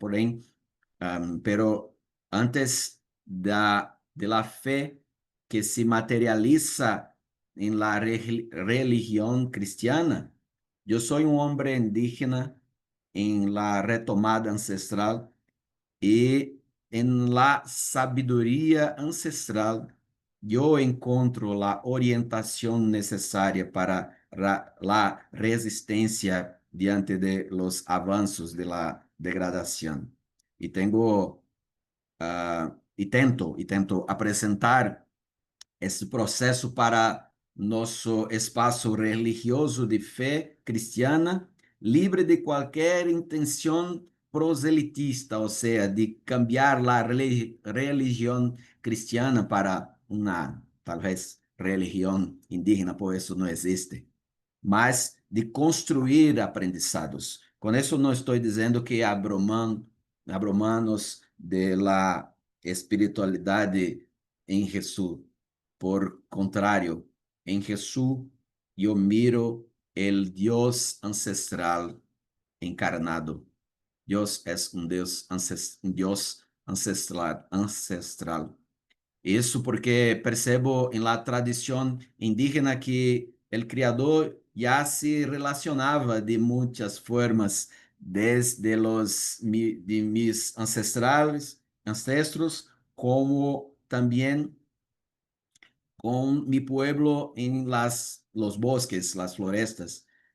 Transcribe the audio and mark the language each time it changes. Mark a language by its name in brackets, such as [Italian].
[Portuguese] Porém, [Spanish] pero antes de la fe que se materializa en la religión cristiana, yo soy un hombre indígena en la retomada ancestral y en la sabiduría ancestral yo encuentro la orientación necesaria para la resistencia [Portuguese] diante de [Spanish] los avances de la degradación. Y tengo, [Portuguese] tento apresentar esse processo para nosso espaço religioso de fé cristiana, livre de qualquer intenção proselitista, ou seja, [Spanish] de cambiar [Portuguese] a religião cristiana para uma, talvez, religião indígena, por isso não existe, mas de construir aprendizados. Com isso não estou dizendo que abromanos [Spanish] de la [Portuguese] espiritualidade em Jesus. [Spanish] Por contrario, en Jesús yo miro el Dios ancestral encarnado. Dios es un Dios, ancestral. [Portuguese] Isso porque percebo [Spanish] en la tradición indígena que el Criador ya se relacionaba de muchas formas desde de mis ancestros, como también con mi pueblo en los bosques, las florestas.